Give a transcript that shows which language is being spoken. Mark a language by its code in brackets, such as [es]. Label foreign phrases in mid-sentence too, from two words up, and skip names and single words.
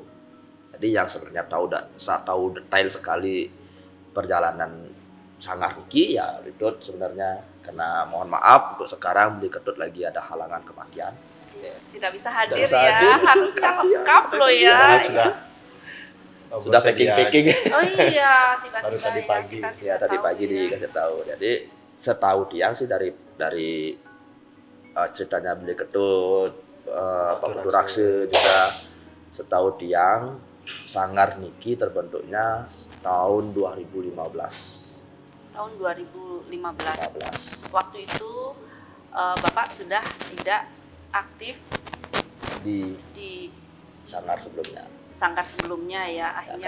[id] Jadi yang sebenarnya tahu detail sekali perjalanan Sanggar Niki ya Ketut sebenarnya, karena mohon maaf untuk sekarang Billy Ketut lagi ada halangan kematian. Tidak bisa hadir ya, harusnya lengkap loh ya. Sudah packing. Oh iya, tiba-tiba baru tadi pagi. Ya, tadi pagi dikasih tahu. Jadi setahu Tiang sih dari ceritanya Billy Ketut, Pak Putu Rakse juga, setahu Tiang Sanggar Niki terbentuknya tahun 2015. Tahun 2015. Waktu itu Bapak sudah tidak aktif di Sanggar sebelumnya ya, akhirnya